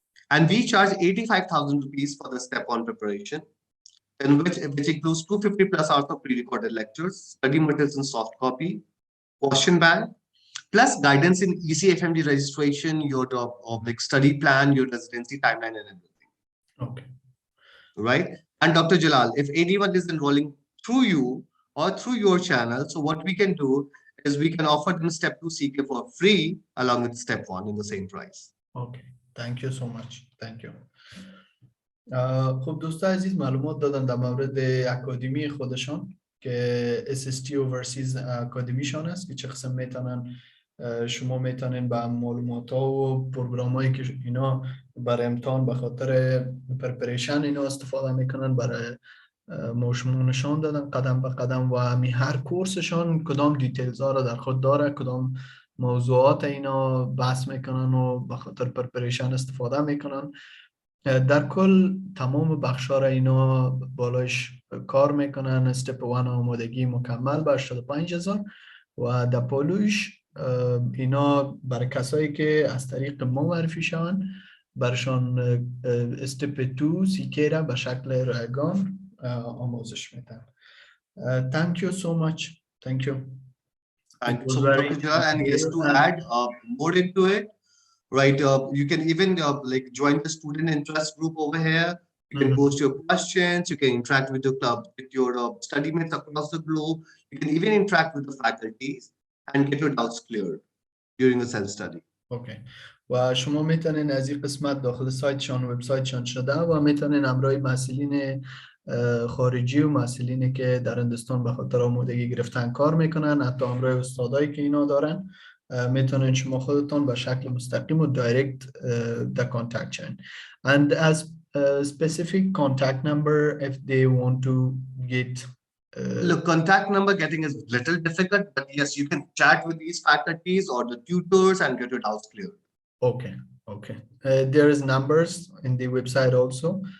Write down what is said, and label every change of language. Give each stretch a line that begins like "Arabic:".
English: And we charge 85,000 rupees for the step 1 preparation, in which includes 250 plus hours of pre-recorded lectures, study materials in soft copy, question bank, plus guidance in ECFMD registration, your like study plan, your residency timeline, and everything. Okay. Right. And Dr. Jalal, if anyone is enrolling through you or through your channel, so what we can do is we can offer them step 2 CK for free along with step 1 in the same price. Okay. Thank you so much. Thank you.
Persian: خب دوستان عزیز معلومات دادن در مورد اکادمی خودشان که SST Overseas اکادمیشان است که چه قسم میتونن شما میتونین با معلومات ها و پروگرام هایی که اینا برای امتحان به خاطر پرپریشن اینا استفاده میکنن برای ما شما نشان دادن قدم به قدم و هر کورسشان کدام دیتیلز ها را در خود داره، کدام موضوعات اینا بحث میکنن و به خاطر پرپریشن استفاده میکنن. در کل تمام بخشا را اینا بالایش کار میکنن. استپ 1 آمادگی مکمل به 85,000 و در پالوش اینا برای کسایی که از طریق ما معرفی شوند برشان استپ 2 سیکی را به شکل رایگان آموزش میدن.
English: Thank you so much. Thank you. And so Dr. Jalal, and yes, to add more into it, right, you can even like join the student interest group over here. You can post your questions, you can interact with your club, with your study mates across the globe. You can even interact with the faculties and get your doubts cleared during the self-study. Okay.
Persian: و شما میتونین از این قسمت داخل سایتشان وبسایتشان شده و میتونین همراه مسئولین خارجی و مسئولینی که در هندوستان به خاطر آمادگی گرفتن کار میکنن، حتی همراه استادایی که اینا دارن، میتونین شما خودتون به شکل مستقیم و دایرکت در کانتکت شین.
English: And as a specific contact number if they want to get look, contact number getting is a little difficult, but yes, you can chat with these faculties or the tutors and get your doubts cleared. Okay, okay. There is numbers in the website also.